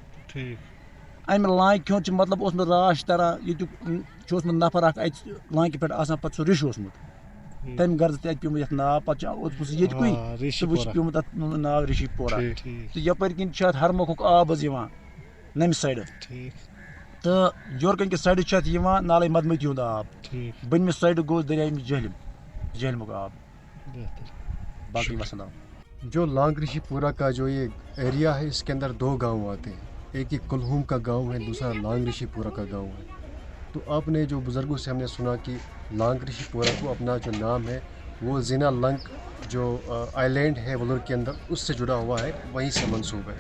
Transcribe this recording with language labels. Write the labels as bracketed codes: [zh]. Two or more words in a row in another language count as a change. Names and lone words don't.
[ks] امہ لانگہِ ہُنٛد چھ مطلب اوسمُت راچھ تران، ییٚتیُک چھُ اوسمُت نفر اکھ اتہِ لانگہِ پٮ۪ٹھ آسان، پتہٕ سُہ رِش اوسمُت، تمہِ غرض تہِ اتہِ پیومُت یتھ ناو، پتہٕ چھُ اوسمُت سُہ ییٚتہِ کُے تہٕ وۄنۍ چھُ پیومُت اتھ ناو رشی پورہ۔ تہٕ یپٲرۍ کِنۍ چھُ اتھ ہرمۄکھُک آب حظ یِوان نمہِ سایڈٕ، تہٕ یورٕ کَنۍ کہِ سایڈٕ چھُ اتھ یِوان نالے مدمتی ہُنٛد آب، بٔنمہِ سایڈٕ گوٚو دریایہِ جہلمُک آب۔ باقی وسلام۔ [ur] جو لانگ رشی پورہ کا جو یہ ایریا ہے اس کے اندر 2 گاؤں آتے ہیں، ایک ہی کلہوم کا گاؤں ہے، دوسرا لانگ رشی پورہ کا گاؤں ہے۔ تو آپ نے جو بزرگوں سے ہم نے سنا کہ لانگ رشی پورہ کو اپنا جو نام ہے وہ زینا لنگ جو آئلینڈ ہے ولر کے اندر اس سے جڑا ہوا ہے، وہیں سے منسوب ہے۔